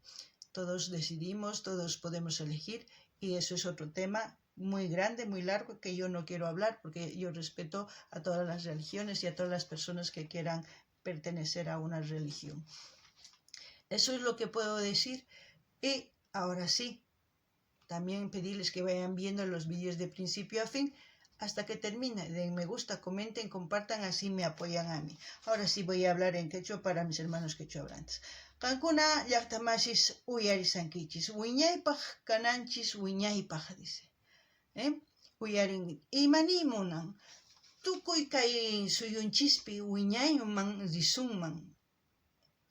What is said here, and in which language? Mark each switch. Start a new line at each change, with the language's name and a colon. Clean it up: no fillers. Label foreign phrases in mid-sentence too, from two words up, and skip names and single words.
Spanish: Todos decidimos, todos podemos elegir y eso es otro tema muy grande, muy largo, que yo no quiero hablar porque yo respeto a todas las religiones y a todas las personas que quieran pertenecer a una religión. Eso es lo que puedo decir y ahora sí, también pedirles que vayan viendo los vídeos de principio a fin hasta que termine. Den me gusta, comenten, compartan, así me apoyan a mí. Ahora sí voy a hablar en quechua para mis hermanos quechua-hablantes.
Quechua: Kankuna llaqtamashis uyarisankichis, wiñaypaq kananchis wiñaypaq, dice. Uyarin, imanimunan, tukuy kay suyunchispi wiñayman risunman.